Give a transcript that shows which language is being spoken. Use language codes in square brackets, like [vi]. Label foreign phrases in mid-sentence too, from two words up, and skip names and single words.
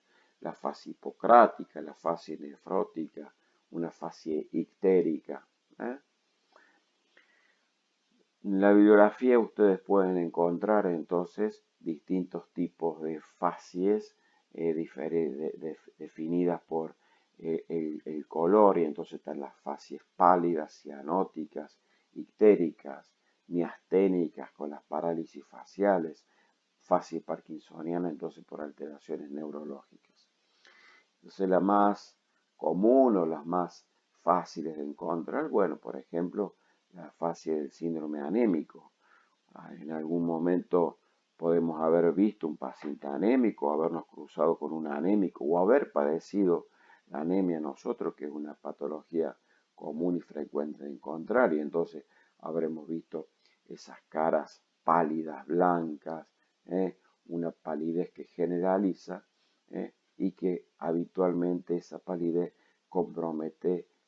[es] La fase hipocrática, la fase nefrótica, una fase ictérica. En la bibliografía ustedes pueden encontrar entonces distintos tipos de facies definidas por el color, y entonces están las facies pálidas, cianóticas, ictéricas, miasténicas con las parálisis faciales, facie parkinsoniana entonces por alteraciones neurológicas. Entonces la más común o las más fáciles de encontrar, bueno, por ejemplo, la facie del síndrome anémico. En algún momento podemos haber visto un paciente anémico, habernos cruzado con un anémico o haber padecido la anemia nosotros, que es una patología común y frecuente de encontrar, y entonces habremos visto esas caras pálidas, blancas, una palidez que generaliza y que habitualmente esa palidez compromete